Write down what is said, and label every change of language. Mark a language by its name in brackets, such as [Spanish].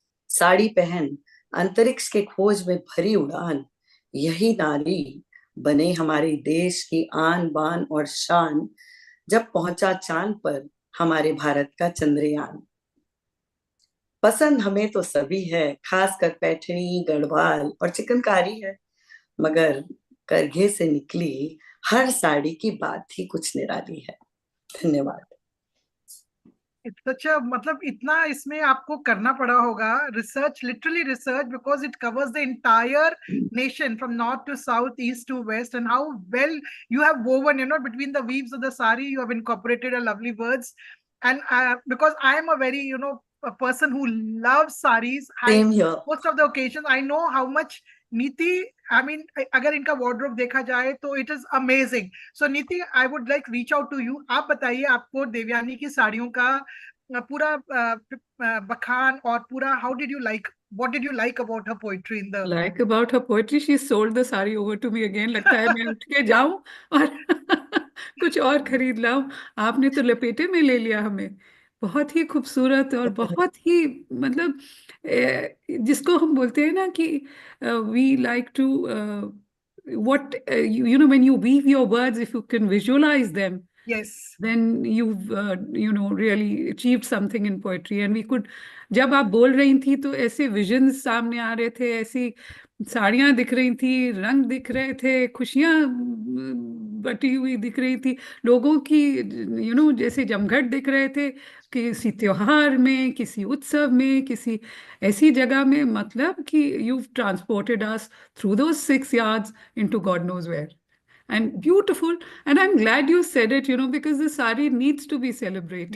[Hindi] साड़ी पहन अंतरिक्ष के खोज में भरी उड़ान, यही नारी बने हमारे देश की आन बान और शान, जब पहुंचा चांद पर हमारे भारत का चंद्रयान। पसंद हमें तो सभी है, खासकर पैठनी, गढ़वाल और चिकनकारी है, मगर करघे से निकली हर साड़ी की बात ही कुछ निराली है। धन्यवाद। अच्छा, मतलब इतना इसमें आपको करना पड़ा होगा research, literally research, [English] because it covers the entire nation from north to south, east to west, and how well you have woven, between the weaves of the sari, you have incorporated a lovely words. And because I am a very, a person who loves saris, Same here. most of the occasions, I know how much Neeti, I mean, [Hindi] अगर इनका [English] wardrobe [Hindi] देखा जाए तो [English] it is amazing. So Neeti, I would like reach out to you. [Hindi] आप बताइए, आपको देवयानी की साड़ियों का पूरा बखान और पूरा [English] what did you like about her poetry in the Like about her poetry, she sold the sari over to me again. [Hindi] लगता है मैं उठ के जाऊं और कुछ और खरीद लाऊं। आपने तो लपेटे में ले लिया हमें। बहुत ही खूबसूरत और बहुत ही मतलब जिसको हम बोलते हैं ना कि [English] we like to what when you weave your words, if you can visualize them, yes, then you've really achieved something in poetry. And we could, [Hindi] जब आप बोल रही थी तो ऐसे विजन्स सामने आ रहे थे, ऐसी साड़ियां दिख रही थी, रंग दिख रहे थे, खुशियां बटी हुई दिख रही थी, लोगों की जैसे जमघट दिख रहे थे, किसी त्योहार में, किसी उत्सव में, किसी ऐसी जगह में, मतलब कि [English] You transported us through those 6 yards into God knows where. And beautiful. And I'm glad you said it, because the sari needs to be celebrated,